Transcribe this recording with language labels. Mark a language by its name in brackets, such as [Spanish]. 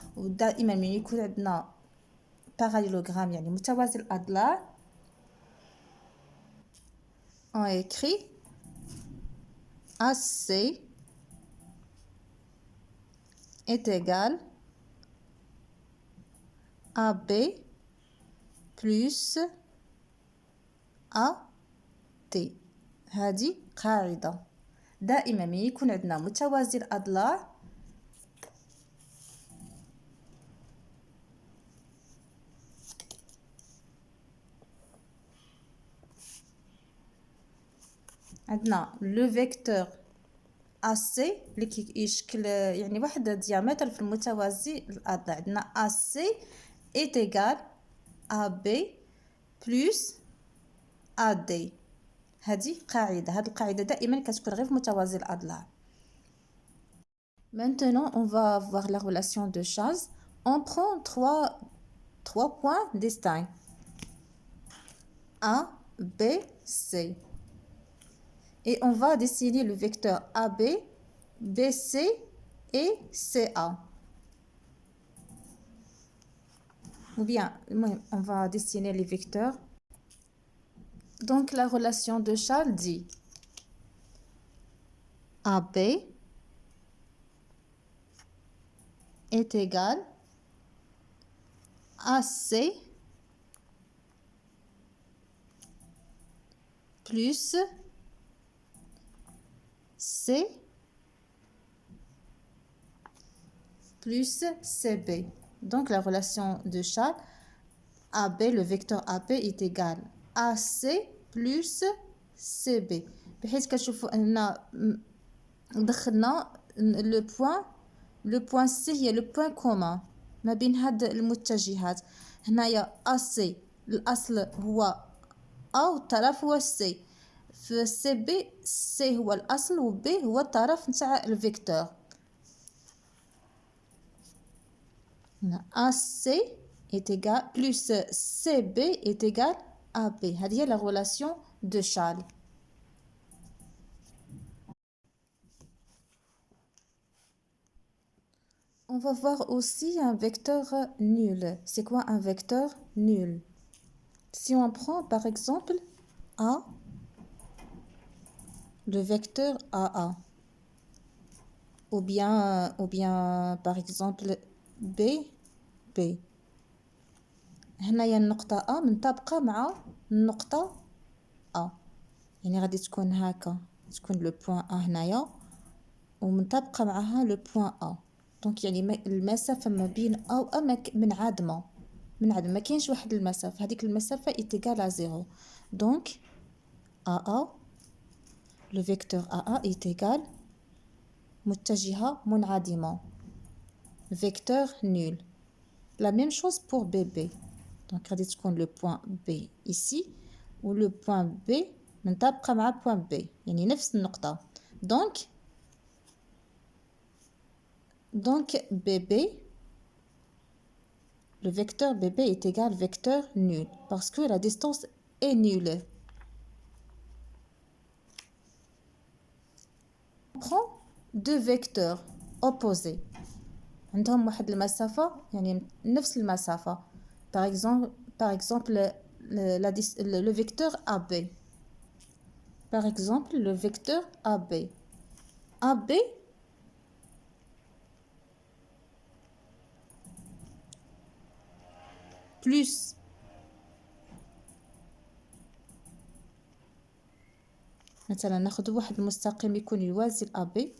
[Arabic] ودائما من يكون عندنا [French] parallélogramme [Arabic] يعني متوازي الأضلاع، [French] on écrit AC est égal AB plus AD. [Arabic] هذه قاعدة، دائما من يكون عندنا متوازي الأضلاع عندنا لو فيكتور AC اللي كيشكل يعني واحد الديامتر في المتوازي الأضلاع. [French] عندنا AC est égal AB plus AD. [Arabic] هذه قاعدة، هذه القاعدة دائما كتكون غير في متوازي الأضلاع. [French] Maintenant on va voir la relation de Charles. On prend trois points distincts A, B, C. Et on va dessiner le vecteur AB, BC et CA. Ou bien, on va dessiner les vecteurs. Donc, la relation de Charles dit AB est égal à AC plus C plus CB. Donc, la relation de Charles, AB, le vecteur AB est égal à AC plus CB. [Arabic] بحيث كتشوفوا أننا دخلنا لو بوان سي هي لو بوان كومان ما بين هاد المتجهات. هنايا AC الأصل هو A والطرف هو C. في سي بي سي هو الأصل و B هو الطرف نتاع الفيكتور. [French] AC est égal plus CB est égal à B. [Arabic] هذه هي la relation de Charles. [French] On va voir aussi un vecteur nul. C'est quoi un vecteur nul? Si on prend par exemple A, le vecteur AA, ou bien par exemple B, B. [Arabic] هنايا النقطة A منطبقة مع النقطة A، يعني غادي تكون هكا، تكون لو بوين A هنايا ومنطبقة معها لو بوين A. دونك يعني المسافة ما بين A و A منعدمة، ما كاينش واحد المسافة، هذيك المسافة إيتيغال à زيرو. [French] دونك AA le vecteur AA est égal [Arabic] متجهة منعدمة [French] vecteur nul. La même chose pour BB. Donc [Arabic] غادي تكون [French] le point B ici و le point B [Arabic] منطبقة مع [French] point B [Arabic] يعني نفس النقطة. [French] Donc BB, le vecteur BB est égal vecteur nul parce que la distance est nulle. On prend deux vecteurs opposés [Arabic] عندهم واحد المسافة يعني نفس المسافة. [French] Par exemple le vecteur AB. Par exemple le vecteur AB. [Arabic] AB plus مثلا ناخذ واحد المستقيم يكون يوازي AB.